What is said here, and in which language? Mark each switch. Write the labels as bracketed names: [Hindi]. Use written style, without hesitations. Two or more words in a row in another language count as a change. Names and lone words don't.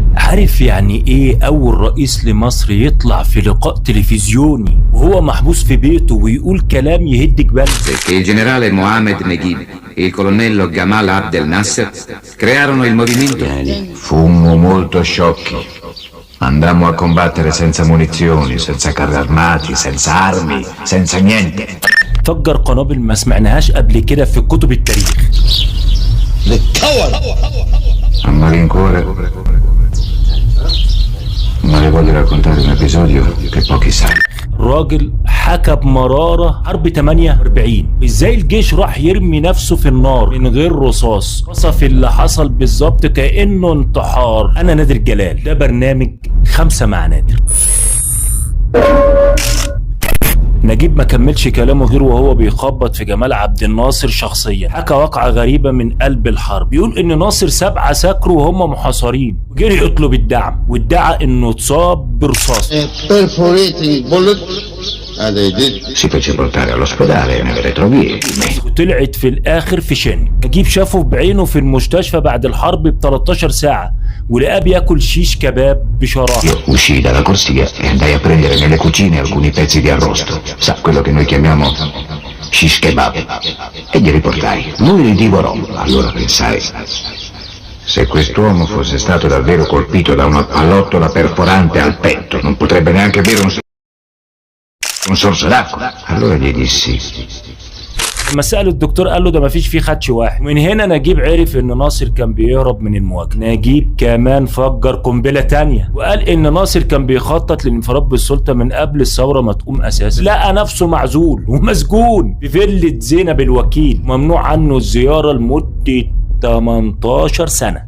[Arabic] عارف يعني ايه اول رئيس لمصر يطلع في لقاء تلفزيوني وهو محبوس في بيته ويقول كلام يهد جبال؟ [Italian] Il generale Mohamed Neguib e il colonnello Gamal Abdel Nasser crearono il movimento. Fummo molto sciocchi. Andammo a combattere senza munizioni, senza carri armati, senza armi, senza niente. [Arabic] فجر قنابل ما سمعناهاش قبل كده في كتب التاريخ. [Italian] A malincuore, ma le voglio raccontare un episodio che pochi sanno. [Arabic] الراجل حكى بمرارة حرب 48 ازاي الجيش راح يرمي نفسه في النار من غير رصاص. وصف اللي حصل بالظبط كأنه انتحار. انا نادر جلال، ده برنامج 5 مع نادر. نجيب ما كملش كلامه غير وهو بيخبط في جمال عبد الناصر شخصيا. حكى واقعة غريبة من قلب الحرب، بيقول ان ناصر 7 سكروا وهم محاصرين وجري يطلب الدعم، وادعى انه اتصاب برصاص. [Italian] Si fece portare all'ospedale nelle retrovie. [Arabic] وطلعت في الاخر في شن. نجيب شافه بعينه في المستشفى بعد الحرب ب 13 ساعة ولقاه بياكل شيش كباب بشراهة. [Italian] Io uscii dalla corsia e andai a prendere nelle cucine alcuni pezzi di arrosto. Sa, quello che noi chiamiamo shish kebab. E glieli portai. Lui li divorò. Allora pensai, se quest'uomo fosse stato davvero colpito da una pallottola perforante al petto, non potrebbe neanche bere un sorso d'acqua. Allora gli dissi. [Arabic] لما سأل الدكتور قال له ده مفيش فيه خدش واحد. ومن هنا نجيب عرف ان ناصر كان بيهرب من المواجهة. نجيب كمان فجر قنبلة تانية وقال ان ناصر كان بيخطط للانفراد بالسلطة من قبل الثورة ما تقوم اساسا. لقى نفسه معزول ومسجون في فيلة زينب الوكيل، ممنوع عنه الزيارة لمدة 18 سنة.